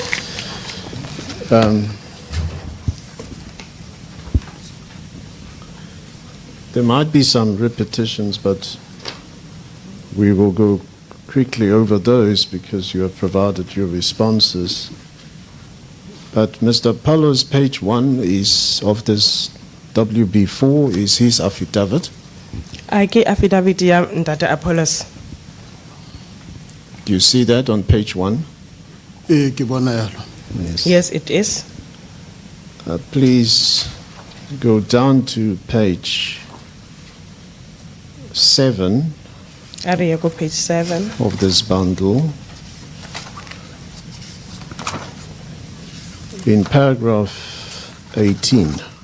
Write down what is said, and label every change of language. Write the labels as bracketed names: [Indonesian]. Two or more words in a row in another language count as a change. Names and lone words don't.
[English] There might be some repetitions, but we will go quickly over those because you have provided your responses. But Mr. Paulo's page 1 is of this WB4 is his affidavit. [Southern Sotho] Ke affidavit ya Ntate Apollos. [English] Do you see that on page 1? [Southern Sotho] Ke bona yalo. [English] Yes, it is. Please go down to page 7 Are you go page 7? of this bundle. In paragraph 18.